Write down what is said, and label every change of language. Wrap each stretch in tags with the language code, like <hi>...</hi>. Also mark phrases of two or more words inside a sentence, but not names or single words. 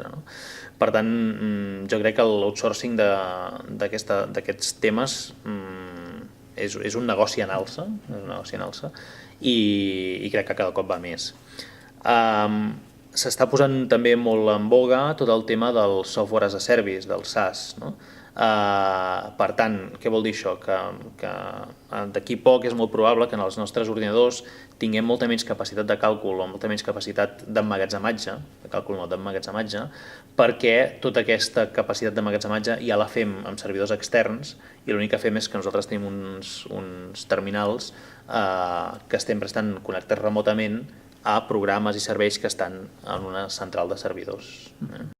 <ca>Per tant, jo crec que l'outsourcing d'aquests temes és un negoci en alça, i crec que cada cop va més. S'està posant també molt en boga tot el tema del</ca> <en>software as a service,</en> <ca>del SaaS. Per tant, què vol dir això? Que d'aquí poc és molt probable que en els nostres ordinadors tinguem molta menys capacitat de càlcul o molta menys capacitat d'emmagatzematge, perquè tota aquesta capacitat d'emmagatzematge ja la fem amb servidors externs i l'únic que fem és que nosaltres tenim uns terminals que estem prestant connectats remotament a programes i serveis que estan en una central de servidors.</ca>